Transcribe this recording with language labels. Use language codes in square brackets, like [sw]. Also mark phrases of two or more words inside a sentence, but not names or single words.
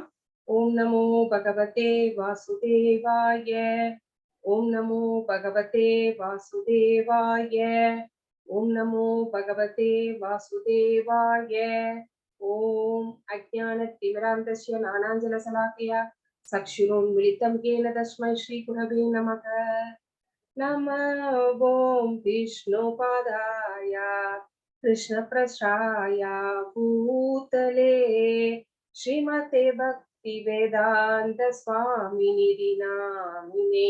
[sa] ஓம் நமோ பகவதே வாசுதேவாய. ஓம் நமோ பகவதே வாசுதேவாய. ஓம் நமோ பகவதே வாசுதேவாய. ஓம் அஜ்ஞானத்திமிராந்தஸ்ய ஞானாஞ்சனசலாக்கயா சக்ஷுரோன்மிலிதம் येन तस्मै श्रीगुरवे नमः. नमो ॐ विष्णुपादाय कृष्णप्रसाय भूतले श्रीमते भक्तिवेदान्त स्वामिनिधि नामिने.